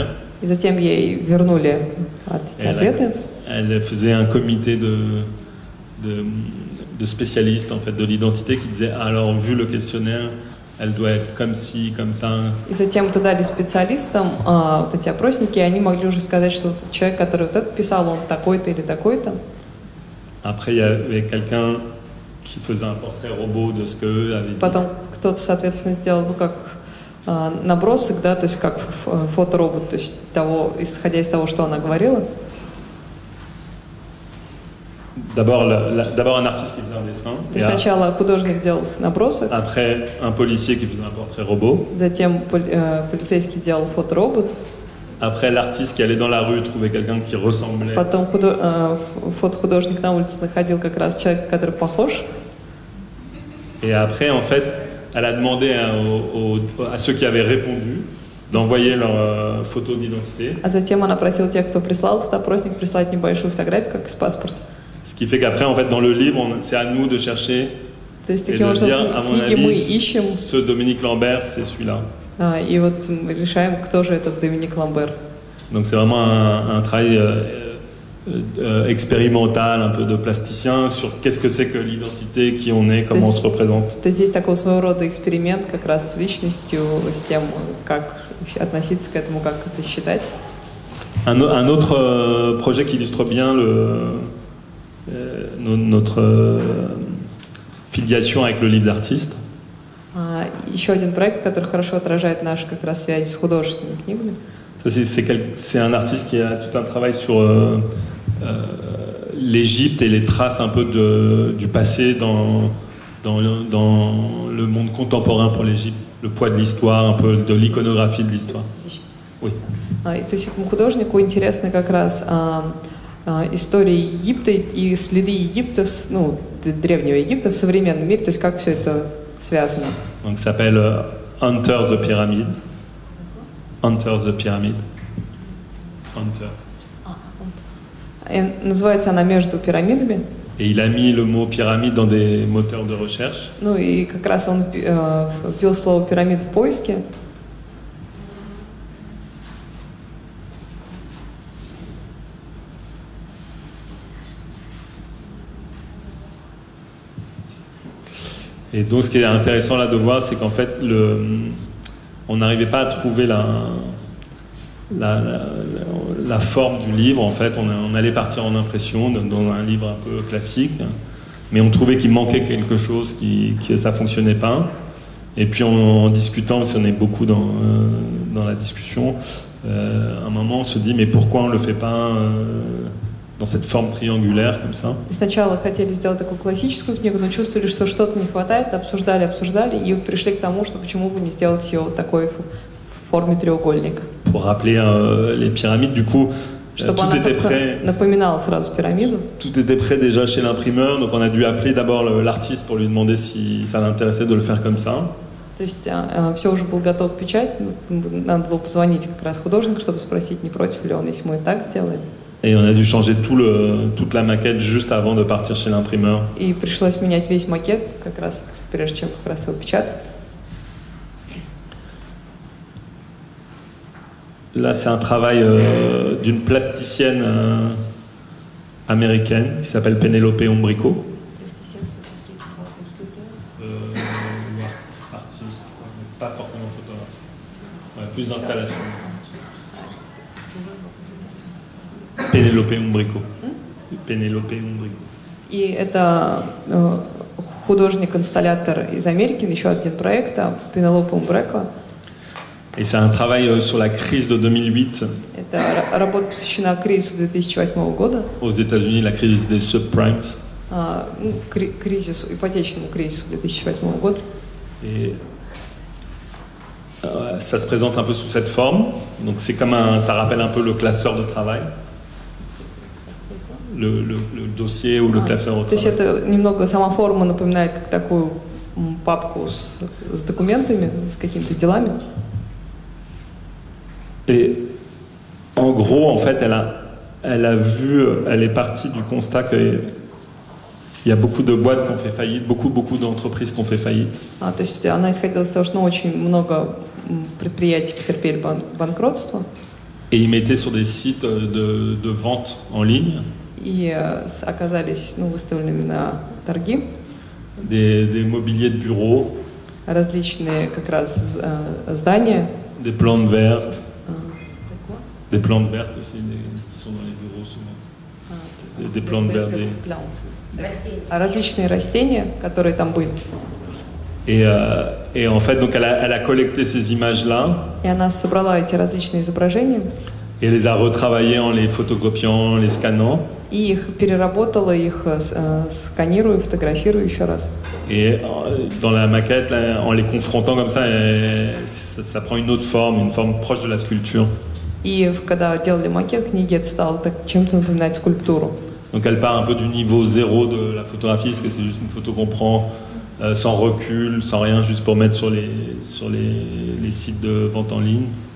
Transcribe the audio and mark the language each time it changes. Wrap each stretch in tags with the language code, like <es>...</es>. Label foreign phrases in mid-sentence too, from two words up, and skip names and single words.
<ru>И затем ей вернули ответы.</ru> <fr>Elle faisait un comité de spécialistes en fait, de l'identité qui disaient alors, vu le questionnaire, elle doit être comme ci, comme ça.</fr> <ru>И затем это дали специалистам вот эти опросники, и они могли уже сказать, что вот человек, который вот это писал, он такой-то или такой-то.</ru> <fr>Après, il y avait quelqu'un qui faisait un portrait robot de ce qu'eux avaient dit.</fr> <ru>Потом кто-то, соответственно, сделал, ну, как набросок, да, то есть как фоторобот, то есть того, исходя из того, что она говорила.</ru> <fr>D'abord un artiste qui faisait un dessin.</fr> <ru>То есть сначала художник делал набросок.</ru> <fr>Après, un policier qui faisait un portrait robot.</fr> <ru>Затем полицейский делал фоторобот.</ru> <fr>Après, l'artiste qui allait dans la rue trouvait quelqu'un qui ressemblait.</fr> <ru>Потом фотохудожник на улице находил как раз человека, который похож.</ru> <fr>Et après, en fait, elle a demandé à ceux qui avaient répondu d'envoyer leur photo d'identité.</fr> <ru>А затем она просила тех, кто прислал этот опросник, прислать небольшую фотографию, как из паспорта.</ru> <fr>Ce qui fait qu'après, en fait, dans le livre, c'est à nous de chercher</fr> <ru>То есть,</ru> <fr>et</fr> <ru>таким</ru> <fr>de</fr> <ru>образом,</ru> <fr>dire, à mon</fr> <ru>в книге мы</ru> <fr>avis,</fr> <ru>ищем,</ru> <fr>ce Dominique Lambert, c'est celui-là.</fr> <ru>и вот мы решаем, кто же этот Доминик Ламбер.</ru> <fr>Donc c'est vraiment un travail expérimental, un peu de plasticien, sur qu'est-ce que c'est que l'identité, qui on est, comment on se représente.</fr> <ru>То есть здесь такого своего рода эксперимент как раз с личностью, с тем, как относиться к этому, как это считать.</ru> <fr>Un autre projet qui illustre bien notre filiation avec le livre d'artiste.</fr> <ru>Еще один проект, который хорошо отражает наши как раз связи с художественными книгами.</ru> <fr>C'est un artiste qui a tout un travail sur l'Égypte et les traces un peu du passé dans le monde contemporain pour l'Égypte, le poids de l'histoire, un peu de l'iconographie de l'histoire. Oui.</fr> <ru>То есть этому художнику интересны как раз история Египта и следы Египта, ну, древнего Египта в современном мире, то есть как все это связано.</ru> <fr>Donc, ça s'appelle Hunter the Pyramid. Hunter the Pyramid. Hunter.</fr> <ru>И называется она «Между пирамидами».</ru> <fr>Et il a mis le mot pyramide dans des moteurs de recherche.</fr> <ru>Ну и как раз он ввел слово «пирамид» в поиске.</ru> <fr>Et donc, ce qui est intéressant là de voir, c'est qu'en fait, on n'arrivait pas à trouver la forme du livre. En fait, on allait partir en impression dans un livre un peu classique, mais on trouvait qu'il manquait quelque chose, que ça fonctionnait pas. Et puis, en discutant, parce qu'on est beaucoup dans la discussion, à un moment, on se dit, mais pourquoi on le fait pas dans cette forme triangulaire comme ça.</fr> <ru>Сначала хотели сделать такую классическую книгу, но чувствовали, что что-то не хватает, обсуждали, и пришли к тому, что почему бы не сделать ее такой в форме треугольника.</ru> <fr>Pour rappeler les pyramides, du coup,</fr> <ru>Чтобы она, собственно, напоминала сразу пирамиду.</ru> <fr>Tout était prêt déjà chez l'imprimeur, donc on a dû appeler d'abord l'artiste pour lui demander si ça l'intéressait de le faire comme ça.</fr> <ru>То есть все уже было готово к печати, надо было позвонить как раз художнику, чтобы спросить, не против ли он, если мы так сделаем.</ru> <fr>Et on a dû changer toute la maquette juste avant de partir chez l'imprimeur.</fr> <ru>И пришлось менять весь макет, как раз, прежде чем как раз его печатать.</ru> <fr>Là, c'est un travail d'une plasticienne américaine qui s'appelle Penelope Umbrico. Artiste, pas forcément photographe. Ouais, plus d'installation. Penelope Umbrico. Penelope Ondrigo.</fr> <ru>И это художник-инсталлятор из Америки, еще один проект, Пенелопа Умбреко.</ru> <fr>Et c'est un travail sur la crise de 2008</fr> <ru>Это работа посвящена кризису 2008 года,</ru> <fr>aux États-Unis, la crise des subprimes.</fr> <ru>кризису, ипотечному кризису 2008 года.</ru> <fr>Et ça se présente un peu sous cette forme. Donc c'est comme ça rappelle un peu le classeur de travail. Le dossier ou le classeur au</fr> <ru>То есть</ru> <fr>travail.</fr> <ru>это немного сама форма напоминает как такую папку с документами, с какими-то делами.</ru> <fr>Et en gros, en fait, elle est partie du constat qu'il y a beaucoup de boîtes qui ont fait faillite, beaucoup d'entreprises qui ont fait faillite.</fr> <ru>То есть она исходила из того, что очень много предприятий потерпели банкротство.</ru> <fr>Et ils mettaient sur des sites de vente en ligne</fr> <ru>И оказались выставленными на торги</ru> <fr>des mobiliers de bureau,</fr> <ru>различные как раз здания.</ru> <fr>des plantes vertes. Des plantes vertes aussi, qui sont dans les bureaux souvent. Des plantes vertes.</fr> <ru>Различные растения, которые там были.</ru> <fr>Et en fait, donc elle a collecté ces images-là.</fr> <ru>И она собрала эти различные изображения.</ru> <fr>Et les a retravaillées en les photocopiant, en les scannant.</fr> <ru>И их переработала, их сканирую, фотографирую еще раз.</ru> <fr>Et dans la maquette, là, en les confrontant comme ça, ça prend une autre forme, une forme proche de la sculpture.</fr> <ru>И когда делали макет книги, это стало так, чем-то напоминать скульптуру.</ru> <fr>Donc elle part un peu du niveau zéro de la photographie, parce que c'est juste une photo qu'on prend sans recul, sans rien, juste pour mettre sur les sites de vente en ligne.</fr>